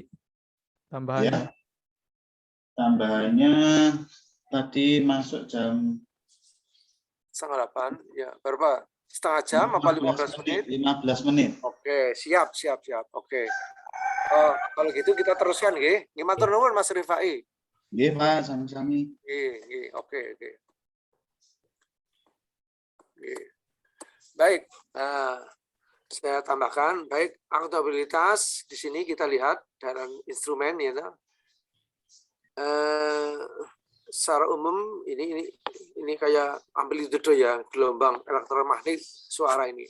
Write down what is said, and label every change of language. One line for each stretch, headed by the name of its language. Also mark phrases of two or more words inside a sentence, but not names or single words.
Indonesian: Tambahannya? Ya. Tambahannya tadi masuk jam 7:30. Ya, berapa? Setengah jam apa 15 menit? 15 menit. Oke, siap. Oke. Kalau gitu kita teruskan nggih.
Javanese: Nggih matur nuwun Mas Rifai. Nggih, Pak, sami-sami.
Indonesian: Nggih, oke. Nggih. Baik. Saya tambahkan, baik, akuntabilitas di sini kita lihat dalam instrumen ya. Secara umum ini kayak amplitudo ya, gelombang elektromagnetik suara ini.